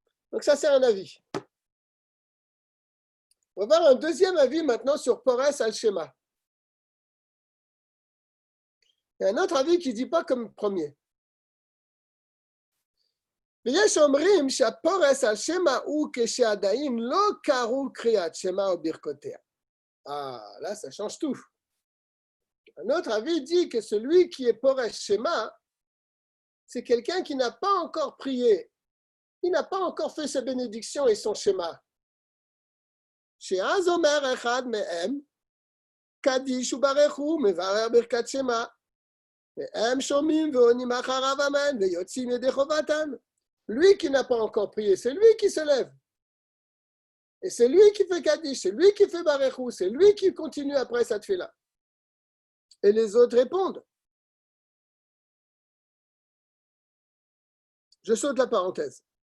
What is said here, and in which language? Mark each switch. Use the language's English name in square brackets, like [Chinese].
[French] Donc ça, c'est un avis. On va voir un deuxième avis maintenant sur Pores al-Shema. Il y a un autre avis qui ne dit pas comme le premier. [Hebrew] ויש אומרים שהפורס על שמע הוא כשעדיין לא קראו קריאת שמע או ברכותיה. [French] Ah, là, ça change tout. Un autre avis dit que celui qui est Pores Shema, c'est quelqu'un qui n'a pas encore prié. Il n'a pas encore fait sa bénédiction et son Shema. [Hebrew] שאז אומר אחד מהם, קדיש וברכו, מברר ברכת שמע, והם שומעים ועונים אחריו אמן, ויוצאים ידי חובתם. [French] Lui qui n'a pas encore prié, c'est lui qui se lève. Et c'est lui qui fait Kaddish, c'est lui qui fait Barechou, c'est lui qui continue après cette fête-là. Et les autres répondent. Je saute la parenthèse.